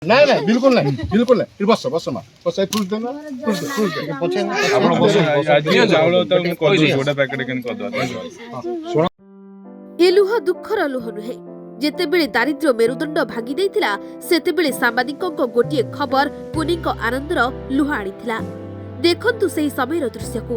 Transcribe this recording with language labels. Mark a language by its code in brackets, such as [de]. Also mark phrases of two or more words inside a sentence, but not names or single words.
[hi] नहीं नहीं बिल्कुल नहीं बस बस माँ बस फुल देना फुल दे [or] ଆପଣ ବସ ଆଜି ଚାଉଳ ତ ମୁଁ କରିଦେଉଛି ଗୋଟେ ପ୍ୟାକେଟ କେମିତି କରିଦେବା ଏ ଲୁହ ଦୁଃଖର ଲୁହ ନୁହେଁ। ଯେତେବେଳେ ଦାରିଦ୍ର୍ୟ ମେରୁଦଣ୍ଡ ଭାଙ୍ଗି ଦେଇଥିଲା ସେତେବେଳେ ସାମ୍ବାଦିକଙ୍କ ଗୋଟିଏ ଖବର କୁନିଙ୍କ ଆନନ୍ଦର ଲୁହ ଆଣିଥିଲା। ଦେଖନ୍ତୁ ସେହି ସମୟର ଦୃଶ୍ୟକୁ।